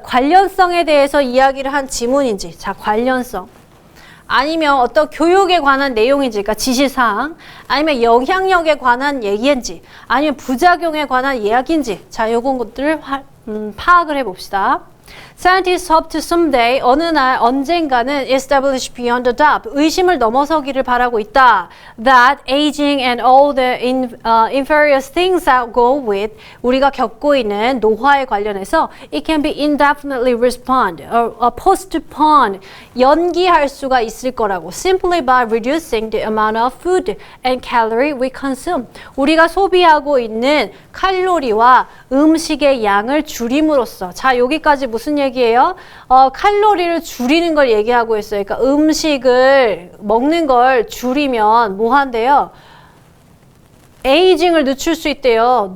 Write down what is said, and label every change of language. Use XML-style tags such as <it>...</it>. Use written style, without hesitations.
<ko>관련성에 대해서 이야기를 한 지문인지. 자, 관련성. 아니면 어떤 교육에 관한 내용인지, 그러니까 지시사항, 아니면 영향력에 관한 얘기인지, 아니면 부작용에 관한 이야기인지, 자, 요건 것들을 파악을 해봅시다.</ko> <en>Scientists hope to someday,</en> <ko>어느 날 언젠가는</ko> <en>establish beyond a doubt,</en> <ko>의심을 넘어서기를 바라고 있다.</ko> <en>That aging and all the inferior things that go with,</en> <ko>우리가 겪고 있는 노화에 관련해서</ko> <en>it can be indefinitely postponed,</en> <ko>연기할 수가 있을 거라고.</ko> <en>Simply by reducing the amount of food and calorie we consume.</en> <ko>우리가 소비하고 있는 칼로리와 음식의 양을 줄임으로써. 자, 여기까지 무슨 얘기예요? 칼로리를 줄이는 걸 얘기하고 있어요. 그러니까 음식을 먹는 걸 줄이면 뭐 한대요? 에이징을 늦출 수 있대요.</ko>